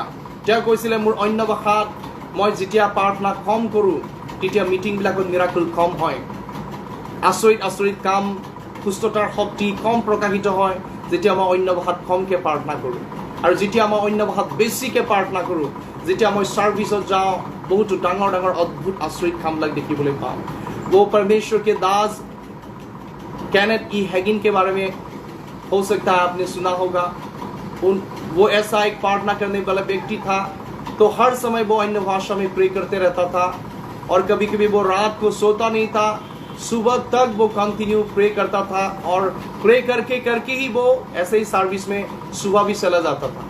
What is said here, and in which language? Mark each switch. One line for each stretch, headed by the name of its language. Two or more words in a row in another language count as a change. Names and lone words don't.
Assamese: তেওঁ কৈছিলে মোৰ অন্য ভাষাত মই যেতিয়া প্ৰাৰ্থনা কম কৰোঁ তেতিয়া মিটিংবিলাকত মিৰাকল কম হয়, আচৰিত আচৰিত কাম, সুস্থতাৰ শক্তি কম প্ৰকাশিত হয় যেতিয়া মই অন্য ভাষাত কমকৈ প্ৰাৰ্থনা কৰোঁ। আৰু যেতিয়া মই অন্য ভাষাত বেছিকৈ প্ৰাৰ্থনা কৰোঁ, যেতিয়া মই ছাৰ্ভিচত যাওঁ, বহুতো ডাঙৰ ডাঙৰ অদ্ভুত আচৰিত কামবিলাক দেখিবলৈ পাওঁ।
Hindi: वो परमेश्वर के दास केनेथ ई हेगिन के बारे में हो सकता है आपने सुना होगा। वो ऐसा एक प्रार्थना करने वाला व्यक्ति था, तो हर समय वो अन्य भाषा में प्रे करते रहता था और कभी कभी वो रात को सोता नहीं था, सुबह तक वो कंटिन्यू प्रे करता था और प्रे करके ही वो ऐसे ही सर्विस में सुबह भी चला जाता था।